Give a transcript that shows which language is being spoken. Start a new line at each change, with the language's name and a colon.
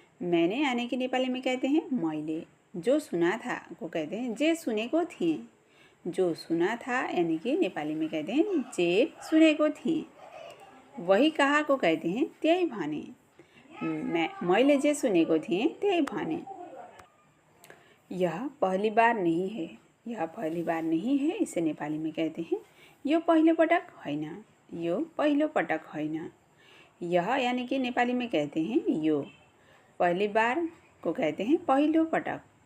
Hindi: मैंने यानी कि नेपाली में कहते हैं मैले। जो सुना था को कहते हैं
Nepali: जे सुनेको थिएँ।
Hindi: जो सुना था यानी कि नेपाली में कहते हैं
Nepali: जे सुनेको थिएँ।
Hindi: वही कहा को कहते हैं
Nepali: त्यही भने। मैले जे सुनेको थिएँ त्यही भने।
Hindi: यह पहली बार नहीं है इसे नेपाली में कहते हैं
Nepali: यो पहिलो पटक होइन।
Hindi: यह यानी कि नेपाली में कहते हैं यो। पहली बार को कहते हैं
Nepali: पहिलो पटक।